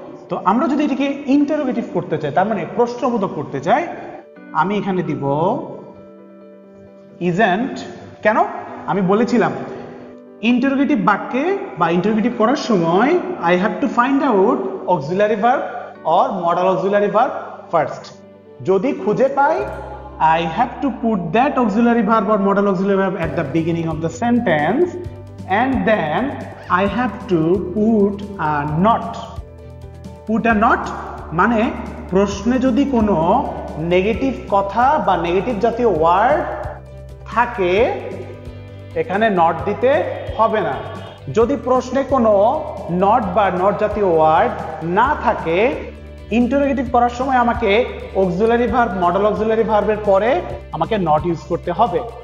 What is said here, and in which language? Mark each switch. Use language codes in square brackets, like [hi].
[bn] তো আমরা যদি এটিকে ইন্টারোগেটিভ করতে চাই, তার মানে প্রশ্নবোধক করতে চাই, আমি এখানে দিব ইজন্ট। কেন? আমি বলেছিলাম ইন্টারোগেটিভ বাক্যে বা ইন্টারোগেটিভ করার সময় [en] I have to find out auxiliary verb or modal auxiliary verb first. [bn] যদি খুঁজে পাই, [en] I have to put that auxiliary verb or modal auxiliary verb at the beginning of the sentence, and then I have to put a not. Put a not [bn] মানে প্রশ্নে যদি কোনো negative কথা বা negative জাতীয় word থাকে, এখানে not দিতে হবে না। যদি প্রশ্নে কোনো নট বা নট জাতীয় ওয়ার্ড না থাকে, ইন্টারোগেটিভ করার সময় আমাকে অক্সিলারি ভার্ব, মডাল অক্সিলারি ভার্বের পরে আমাকে নট ইউজ করতে হবে।